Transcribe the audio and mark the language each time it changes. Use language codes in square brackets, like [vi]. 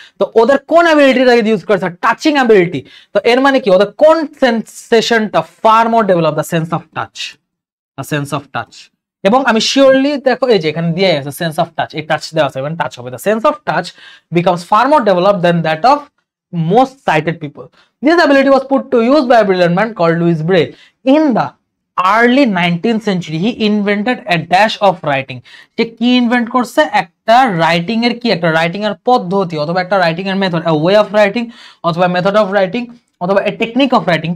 [bn] তো ওদের কোন অ্যাবিলিটিটা ইউজ করেছে? Touching ability. তো এর মানে কি? ওদের কোন সেন্সেশনটা fur more develop? [en] The sense of touch. [bn] এবং আমি শিওরলি দেখো এই যে এখানে দিয়ে আছে সেন্স অফ টাচ, এই টাচ দেওয়া আছে, মানে টাচ হবে। [en] The sense of touch becomes far more develop than that of most sighted people. This ability was put to use by a brilliant man called Louis Braille. In the early 19th century, he invented a dash of writing. [bn] সে কি invent করছে? একটা writing এর কি? একটা writing এর পদ্ধতি অথবা একটা রাইটিং এর method, [en] a way of writing [bn] অথবা [en] method of writing [bn] অথবা [en] a technique of writing।